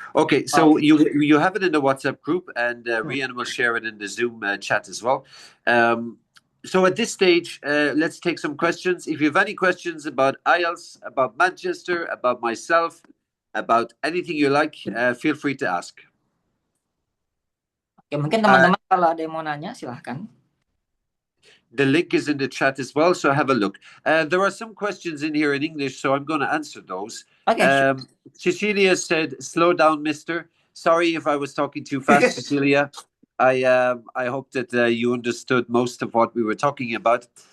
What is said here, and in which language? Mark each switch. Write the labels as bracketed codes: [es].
[en] Okay, so you have it in the WhatsApp group, and Rian will share it in the Zoom chat as well. So at this stage, let's take some questions. If you have any questions about IELTS, about Manchester, about myself, about anything you like, feel free to ask. [id] Oke, mungkin teman-teman kalau ada yang mau nanya, silahkan. [en] The link is in the chat as well, so have a look. There are some questions in here in English, so I'm going to answer those. Okay, sure. Cecilia said, "Slow down, Mister." Sorry if I was talking too fast, Cecilia. I hope that you understood most of what we were talking about.